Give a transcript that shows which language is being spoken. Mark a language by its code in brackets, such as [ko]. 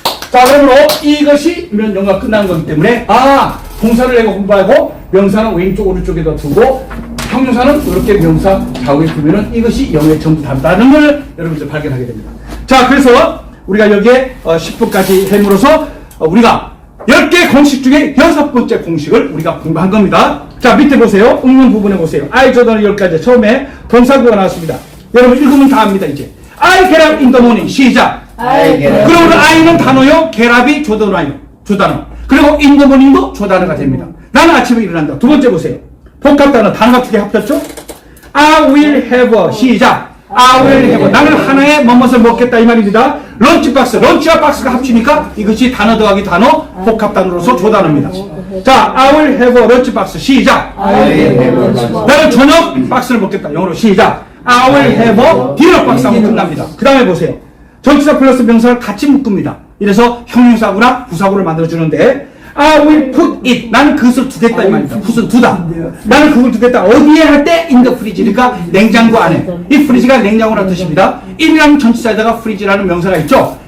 [ko] 자, 그러므로 이것이 영어가 끝나는 거기 때문에 동사를 내가 공부하고 명사는 왼쪽 오른쪽에다 두고 형용사는 이렇게 명사 좌우에 두면은 이것이 영어의 전부 다다는 걸 여러분들 발견하게 됩니다. 자, 그래서 우리가 여기에 10분까지 해물어서 우리가 10개 공식 중에 6번째 공식을 우리가 공부한 겁니다. 자, 밑에 보세요. 응용 부분에 보세요. I 조단을 10가지 처음에 동사구가 나왔습니다. 여러분 읽으면 다 압니다. [en] 이제 I get up in the morning 시작. [ko] 그러면 I는 단어요. get up이 조단어. 그리고 in the morning도 조단어가 됩니다. 나는 아침에 일어난다. 두 번째 보세요. 복합 단어 단어가 두 개 합쳤죠? [en] I will have a 시작. I will have a [ko] 나는 하나의 뭐뭇을 먹겠다 이 말입니다. 런치박스 런치와 박스가 합치니까 이것이 단어 더하기 단어 복합 단어로서 조단어입니다. [en] 자, I will have a 런치박스 시작. [ko] 나는 저녁 박스를 먹겠다. 영어로 시작. [en] I will have a dinner 박스 [ko] 하면 끝납니다. 그 다음에 보세요. 전치사 플러스 명사를 같이 묶습니다. 이래서 형용사구나 부사구를 만들어주는데 [en] I will put it. [ko] 나는 그것을 두겠다 이 말입니다. put은 두다. 나는 그걸 두겠다. 어디에 할 때? [en] in the fridge. [ko] 그러니까 냉장고 안에. 이 fridge가 냉장고라는 뜻입니다. in이라는 전치사에다가 fridge라는 명사가 있죠.